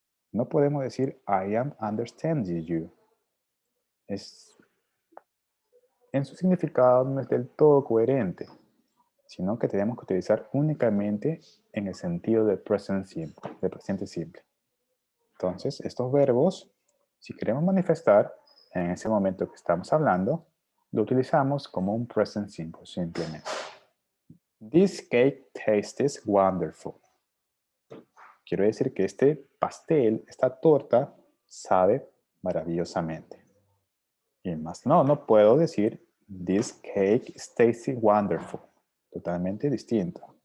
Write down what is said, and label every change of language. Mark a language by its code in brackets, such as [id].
[es] No podemos decir [en] I am understanding you. [es] En su significado no es del todo coherente, sino que tenemos que utilizar únicamente en el sentido de present simple, de presente simple. Entonces, estos verbos, si queremos manifestar en ese momento que estamos hablando, lo utilizamos como un present simple, simplemente. [en] This cake tastes wonderful. [es] Quiero decir que este pastel, esta torta, sabe maravillosamente. Y más no puedo decir [en] this cake is tasty wonderful. [es] Totalmente distinto.